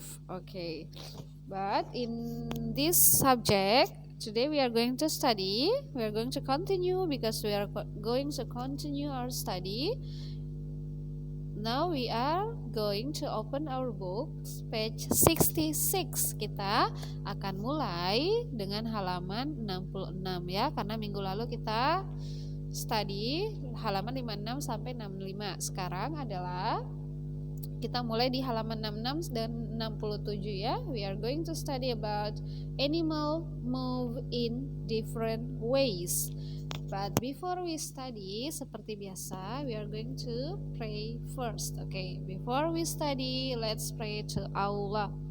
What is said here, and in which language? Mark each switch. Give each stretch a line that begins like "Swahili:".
English: Okay. But in this subject, today we are going to study, we are going to continue because we are going to continue our study. Now we are going to open our books, page 66.
Indonesian: Kita akan mulai dengan halaman 66 ya, karena minggu lalu kita study halaman 56 sampai 65. Sekarang adalah kita mulai di halaman 66 dan 67 ya.
English: We are going to study about animal move in different ways. But before we study,
Indonesian: seperti biasa,
English: we are going to pray first. Okay, before we study, let's pray to Allah.